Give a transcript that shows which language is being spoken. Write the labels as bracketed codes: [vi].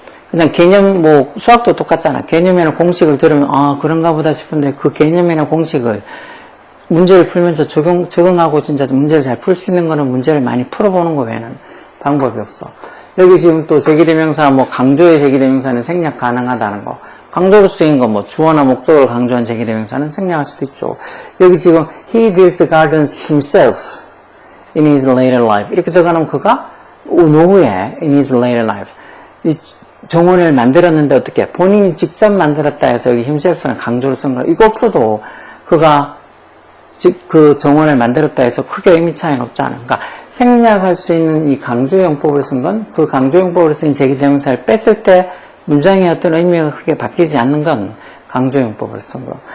[ko] 그냥 개념, 뭐 수학도 똑같잖아. 개념이나 공식을 들으면 아 그런가 보다 싶은데 그 개념이나 공식을 문제를 풀면서 적응하고 진짜 문제를 잘 풀 수 있는 거는 문제를 많이 풀어보는 거 외에는 방법이 없어. 여기 지금 또 제기대명사, 뭐 강조의 제기대명사는 생략 가능하다는 거. 강조로 쓰인 거, 뭐 주어나 목적어를 강조한 제기대명사는 생략할 수도 있죠. 여기 지금 [en] he built gardens himself in his later life. [ko] 이렇게 적어놓으면 그가 노후에 [en] in his later life [ko] 이 정원을 만들었는데 어떻게 본인이 직접 만들었다 해서 여기 himself는 강조로 쓴 거. 이거 없어도 그가 그 정원을 만들었다 해서 크게 의미 차이는 없잖아. 그러니까 생략할 수 있는 이 강조용법을 쓴 건 그 강조용법으로 쓴 제기대명사를 뺐을 때 문장의 어떤 의미가 크게 바뀌지 않는 건 강조용법을 쓴 거.